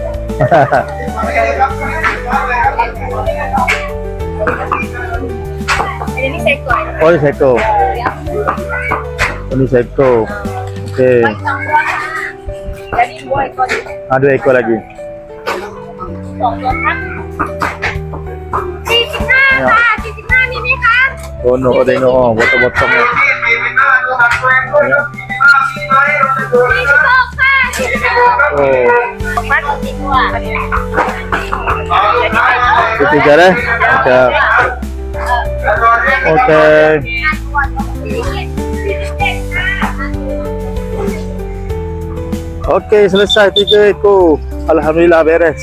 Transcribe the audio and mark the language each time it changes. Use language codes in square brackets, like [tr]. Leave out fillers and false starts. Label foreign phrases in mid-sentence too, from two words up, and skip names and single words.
[ms] Ini sekor. Oh, ini sekor. Ini sekor. Okey. Jadi 2 ekor. 2 ekor lagi. [th] 45 ค่ะ45มีไหมคะ [en] Oh no, [ms] tengok botol-botol ni. [th] 46 ค่ะ46 Oh, มัดติดตัว [ms] itu je dah. Macam okey. Okey, selesai 3 ekor. Alhamdulillah beres.